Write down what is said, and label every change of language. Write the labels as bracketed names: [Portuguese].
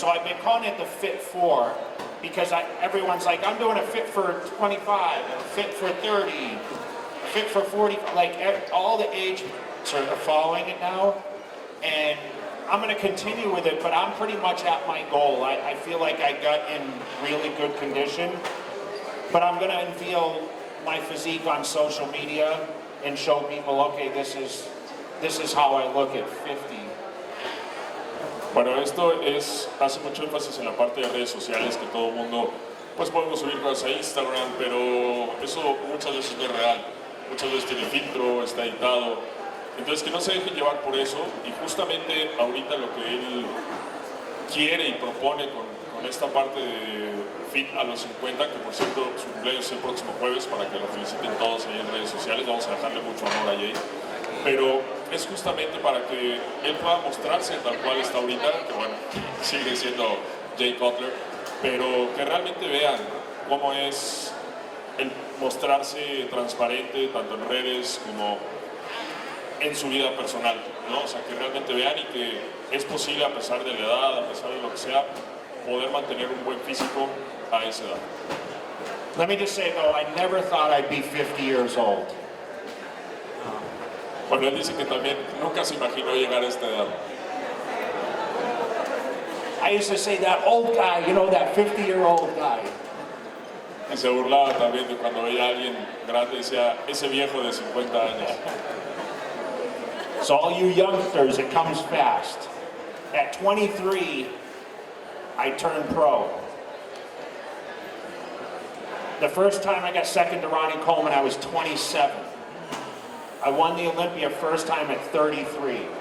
[English] So I've been calling it the Fit 4, because everyone's like, I'm doing a Fit for 25, a Fit for 30, a Fit for 40, like all the age are following it now, and I'm going to continue with it, but I'm pretty much at my goal. I feel like I got in really good condition, but I'm going to unveil my physique on social media and show people, okay, this is how I look at 50. [Spanish] Bueno, esto hace mucho énfasis en la parte de redes sociales, que todo el mundo, pues podemos subir cosas a Instagram, pero eso muchas veces no es real. Muchas veces tiene filtro, está editado. Entonces que no se dejen llevar por eso, y justamente ahorita lo que él quiere y propone con esta parte de Fit a los 50, que por cierto su cumpleaños es el próximo jueves, para que lo feliciten todos ahí en redes sociales, vamos a dejarle mucho amor a Jay, pero es justamente para que él pueda mostrarse tal cual está ahorita, que bueno, sigue siendo Jay Cutler, pero que realmente vean cómo es el mostrarse transparente tanto en redes como en su vida personal, ¿no? O sea, que realmente vean y que es posible, a pesar de la edad, a pesar de lo que sea, poder mantener un buen físico a esa edad. [English] Let me just say though, I never thought I'd be 50 years old. [Spanish] Bueno, él dice que también nunca se imaginó llegar a esta edad. [English] I used to say that old guy, you know, that 50-year-old guy. [Spanish] Y se burlaba también de cuando veía a alguien grande, decía, ese viejo de 50 años. [English] So all you youngsters, it comes fast. At 23, I turned pro. The first time I got second to Ronnie Coleman, I was 27. I won the Olympia first time at 33.